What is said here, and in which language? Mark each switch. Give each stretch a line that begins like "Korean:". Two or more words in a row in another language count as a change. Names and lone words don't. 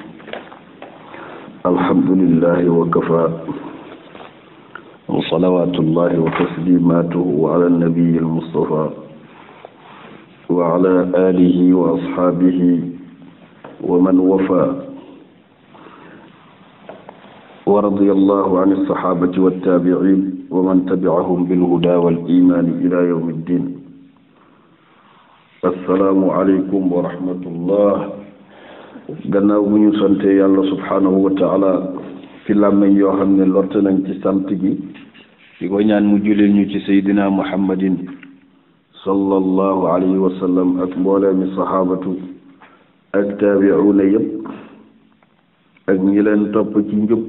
Arabic: الحمد لله وكفى، وصلوات الله وتسليماته على النبي المصطفى وعلى آله وأصحابه ومن وفى، ورضي الله عن الصحابة والتابعين ومن تبعهم بالهدى والإيمان إلى يوم الدين. السلام عليكم ورحمة الله.
Wolof: gannaaw bu ñu sante yàlla
Arabic: سبحانه وتعالى
Wolof: fi làmmiñ yoo xam ne lott nañ ci sant gi di ko ñaan mu julil ñu ci
Arabic: سيدنا محمد صلى الله عليه وسلم
Wolof: ak mbooleemi saxaabatu ak taabi'uuna yëpp ak ñi leen topp ci njub.